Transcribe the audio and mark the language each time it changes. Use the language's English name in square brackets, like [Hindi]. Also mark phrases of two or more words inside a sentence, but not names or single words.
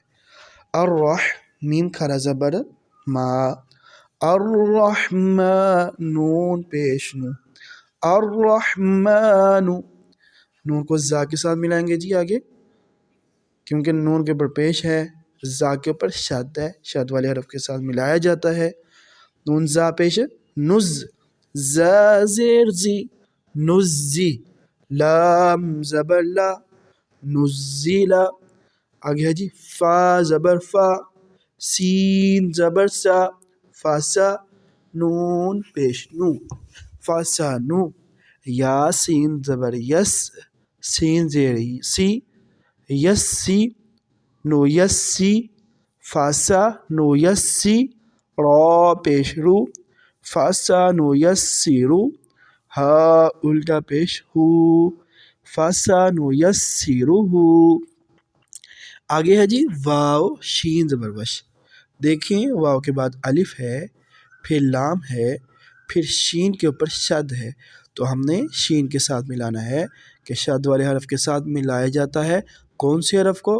[Urdu] الرح میم کھڑا زبر ما، الرحمن نون پیش نو، الرحمن نون کو زا کے ساتھ ملائیں گے جی آگے، کیونکہ نون کے اوپر پیش ہے، زا کے اوپر شد ہے، شد والے حرف کے ساتھ ملایا جاتا ہے۔ نون زا پیش نز، زا زیر زی نزی، لام زبر لا نزیلا۔ آگے ہے جی فا زبر فا، سین زبر سا، فاسا نون پیش نو، فاسا نو۔ یا سین زبر یس، سین زیر سی، یس سی نو یس سی، فاسا نو یس سی، را پیش رو، فاسا نو یس سی رو، ہا الٹا پیش ہو، فاسا نو یس سی رو ہو۔ آگے ہے جی واو شین زبر وش۔ دیکھیں واو کے بعد الف ہے، پھر لام ہے، پھر شین کے اوپر شد ہے، تو ہم نے شین کے ساتھ ملانا ہے کہ شد والے حرف کے ساتھ ملایا جاتا ہے کون سے حرف کو؟